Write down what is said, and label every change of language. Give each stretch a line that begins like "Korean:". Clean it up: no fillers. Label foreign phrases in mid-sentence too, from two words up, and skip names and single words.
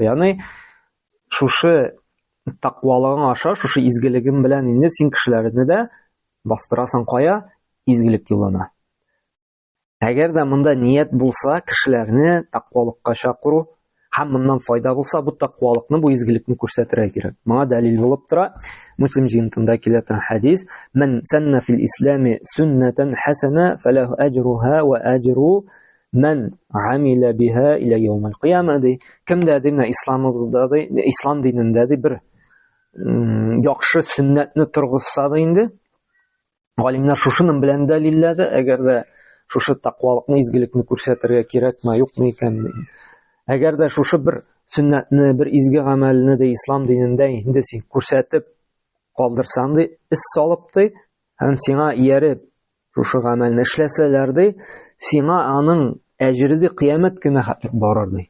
Tatar: Ягъни шушы тақвалыгың аша, шушы изгелегең белән инде син кешеләрне дә бастырасың кая? Изгелек юлына. Әгәр дә монда ният булса, кешеләрне тақвалыкка чакыру, һәм моннан файда булса, бу тақвалыкны, бу изгелекне күрсәтергә кирәк. Моңа дәлил булып тора Муслим җыентында килә торган хадис:
Arabic: "من سن في الإسلام سنة حسنة فله أجرها وأجر من عمل بها إلى يوم القيامة", ди.
Tatar: Кемдә динә исламыбызда ди, ислам динендә ди бер яхшы сөннәтне торгызса да инде, галимнәр шушының белән дәлилләде, әгәр дә шушы тақвалыкны, изгелекне күрсәтергә кирәкме, юкмы икән. Әгәр дә шушы бер сөннәтне, бер изге гамәлне дә ислам динендә инде син күрсәтеп калдырсаң ди, ис салып ди, һәм сиңа ияреп шушы гамәлне эшләсәләр ди, сиңа аның әҗре ди кыямәт көне хәтлек барыр ди.